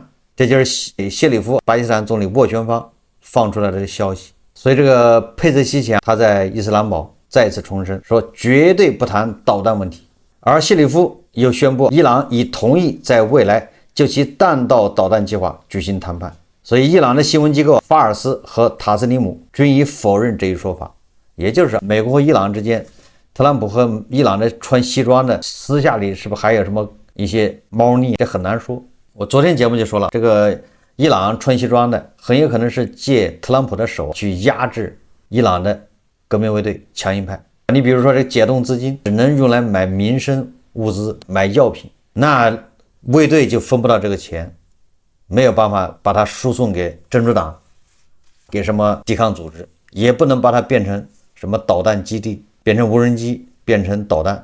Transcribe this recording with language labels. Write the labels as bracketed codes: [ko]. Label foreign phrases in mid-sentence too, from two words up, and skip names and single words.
[zh] 這就是謝里夫巴基斯坦總理斡旋方放出來的消息。所以這個佩澤西奇揚他在伊斯蘭堡再次重申說絕對不談導彈問題，而謝里夫又宣布伊朗已同意在未來就其彈道導彈計劃舉行談判。所以伊朗的新聞機構法爾斯和塔斯尼姆均已否認這一說法。也就是美國和伊朗之間，特朗普和伊朗的穿西裝的私下裡是不是還有什麼一些貓膩，這很難說。我昨天節目就說了，這個伊朗穿西裝的很有可能是借特朗普的手去壓制伊朗的革命衛隊強硬派。你比如說，這解凍資金只能用來買民生物資、買藥品，那衛隊就分不到這個錢，沒有辦法把它輸送給真主黨，給什麼抵抗組織，也不能把它變成什麼導彈基地，變成無人機，變成導彈。